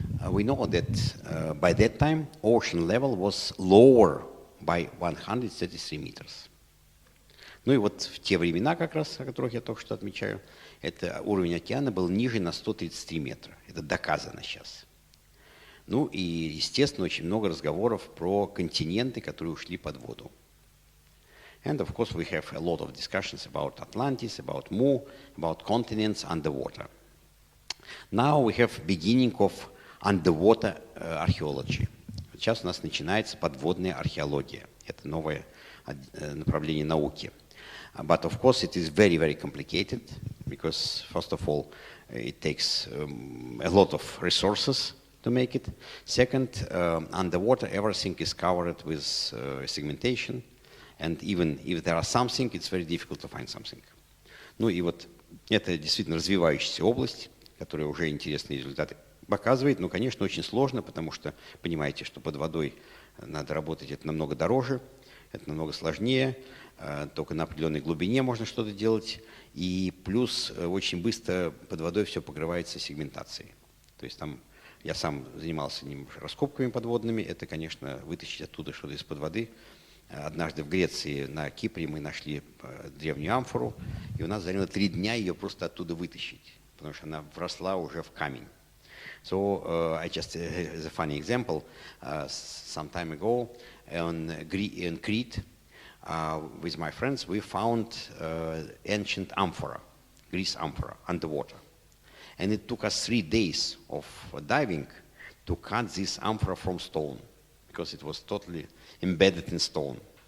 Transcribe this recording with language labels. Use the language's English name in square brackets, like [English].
[English] We know that by that time ocean level was lower by 133 meters. [Russian] Ну и вот в те времена, как раз, о которых я только что отмечаю, это уровень океана был ниже на 133 метра. Это доказано сейчас. Ну и, естественно, очень много разговоров про континенты, которые ушли под воду. [English] And of course we have a lot of discussions about Atlantis, about Mu, about continents underwater. Now we have beginning of underwater archaeology. [Russian] Сейчас у нас начинается подводная археология. Это новое направление науки. [English] But of course it is very, very complicated because first of all it takes a lot of resources to make it. Second, underwater everything is covered with segmentation, and even if there are something, it's very difficult to find something. [Russian] Ну и вот это действительно развивающаяся область, которая уже интересные результаты показывает, но, конечно, очень сложно, потому что понимаете, что под водой надо работать, это намного дороже, это намного сложнее, только на определенной глубине можно что-то делать, и плюс очень быстро под водой все покрывается сегментацией. То есть там я сам занимался раскопками подводными, это, конечно, вытащить оттуда что-то из-под воды. Однажды в Греции, на Кипре, мы нашли древнюю амфору, и у нас заняло 3 дня ее просто оттуда вытащить, потому что она вросла уже в камень. [English] So I just, as a funny example, some time ago in Crete, with my friends, we found ancient amphora, Greece amphora, underwater. And it took us 3 days of diving to cut this amphora from stone, because it was totally embedded in stone.